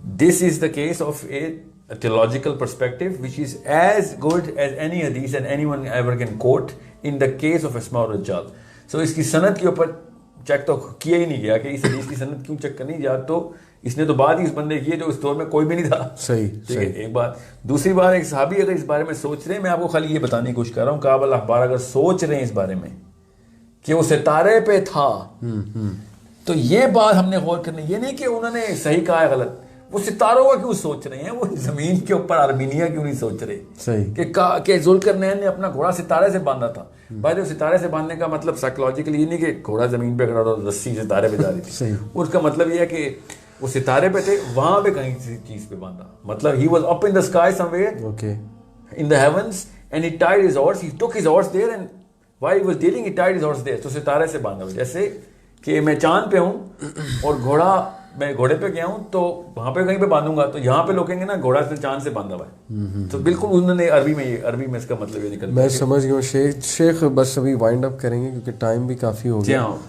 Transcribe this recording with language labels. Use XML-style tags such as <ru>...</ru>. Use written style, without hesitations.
<en>This is the case of a theological perspective which is as good as any hadith and anyone ever can quote in the case of Asma al-Rajal.</en> <ur>So اس کی سند کے اوپر check تو کیا ہی نہیں گیا کہ اس حدیث کی سند کیوں چیک کرنی, یا تو اس نے تو بعد ہی اس بندے کیے جو اس دور میں کوئی بھی نہیں تھا. صحیح. ٹھیک ہے. ایک بات. دوسری بات, ایک صحابی اگر اس بارے میں سوچ رہے ہیں, میں آپ کو خالی یہ بتانے کی کوشش کر رہا ہوں, کعب الاحبار اگر سوچ رہے ہیں اس بارے میں کہ وہ ستارے پہ تھا, تو یہ بات ہم نے غور کرنی, یہ نہیں کہ انہوں نے صحیح کہا ہے غلط, وہ ستاروں کا کیوں سوچ رہے ہیں, وہ زمین کے اوپر آرمینیا کیوں نہیں سوچ رہے. صحیح. کہ ذوالقرنین نے اپنا گھوڑا ستارے سے باندھا تھا. بھائی ستارے سے باندھنے کا مطلب سائیکولوجیکلی یہ نہیں کہ گھوڑا زمین پہ کھڑا اور رسی ستارے پہ جا رہی تھی. اس کا مطلب یہ ہے کہ وہ ستارے پہ تھے, وہاں پہ کہیں کسی چیز پہ باندھا, مطلب</ur> <en>he was up in the sky somewhere in the heavens and he tied his horse, he took his horse there</en> <ur>and while he was dealing he tied his horse there. تو ستارے سے باندھا. جیسے کہ میں چاند پہ ہوں اور میں گھوڑے پہ گیا ہوں تو وہاں پہ کہیں پہ باندھوں گا, تو یہاں پہ لوگ کہیں گے نا گھوڑا سے چاند سے باندھا ہوا ہے. تو بالکل انہوں نے عربی میں اس کا مطلب یہ نکل. میں سمجھ گیا ہوں. شیخ بس ابھی وائنڈ اپ کریں گے کیونکہ ٹائم بھی کافی ہو گیا.</ur>